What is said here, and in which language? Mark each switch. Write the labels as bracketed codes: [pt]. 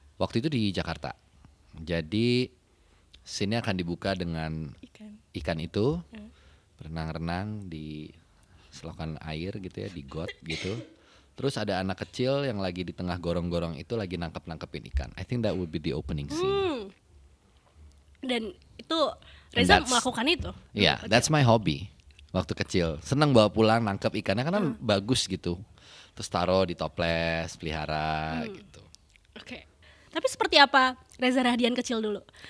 [id] Waktu itu di Jakarta. Jadi scene-nya akan dibuka dengan ikan itu berenang-renang di selokan air gitu ya, di got gitu. Terus ada anak kecil yang lagi di tengah gorong-gorong itu lagi nangkepin ikan. [en] I think that would be the opening scene. [id] Dan itu Reza melakukan itu? [en] Yeah, that's my hobby. [id] Waktu kecil senang bawa pulang nangkep ikannya karena bagus gitu. Terus taruh di toples, pelihara gitu. Oke. Tapi seperti apa Reza Rahadian kecil dulu?